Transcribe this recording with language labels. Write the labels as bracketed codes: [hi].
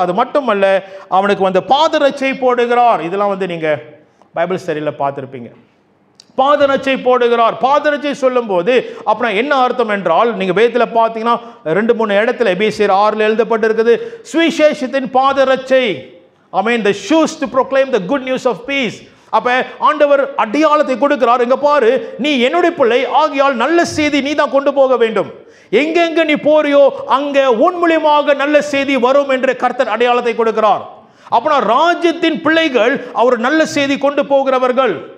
[ta] அது மட்டுமல்ல, அவனுக்கு பாதரட்சை போடுகிறார். இதெல்லாம் நீங்க பைபிள் ஸ்டடியில் பார்த்துருப்பீங்க. பாதரட்சை போடுகிறார். பாதரட்சை சொல்லும் போது அப்படின்னா என்ன அர்த்தம் என்றால், நீங்க வேதத்தில் பார்த்தீங்கன்னா 2-3 இடத்துல எபேசியர் 6 எழுதப்பட்டிருக்குது, சுவிசேஷத்தின் பாதரட்சை. ஆமென். [en] the shoes to proclaim the good news of peace. [ta] அப்ப ஆண்டவர் அடையாளத்தை கொடுக்கிறார். இங்க பாரு, நீ என்னுடைய பிள்ளை ஆகியால் நல்ல செய்தி நீ தான் கொண்டு போக வேண்டும். எங்கெங்க நீ போறியோ அங்க உன் மூலமாக நல்ல செய்தி வரும் என்று கர்த்தர் அடையாளத்தை கொடுக்கிறார். அப்பனா ராஜ்யத்தின் பிள்ளைகள் அவர் நல்ல செய்தி கொண்டு போகிறவர்கள்.